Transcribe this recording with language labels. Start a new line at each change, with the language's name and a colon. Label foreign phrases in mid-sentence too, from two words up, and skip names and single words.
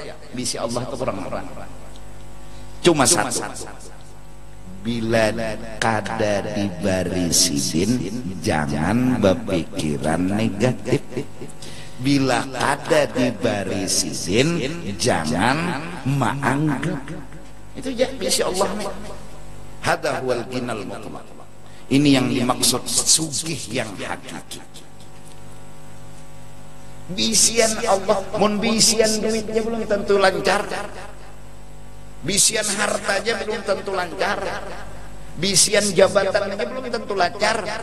Banjar: Bisi Allah itu kurang apa? Cuma satu, bila kada dibari sidin jangan berpikiran negatif. Bila kada dibari sidin jangan menganggap. Itu ya bisi Allah nih.
Arabic: هذا هو الغني المطلق.
Banjar: Ini yang dimaksud sugih yang hakiki. Bisian Allah, mun bisian duitnya belum tentu lancar. Bisian hartanya belum tentu lancar. Bisian jabatan aja belum tentu lancar.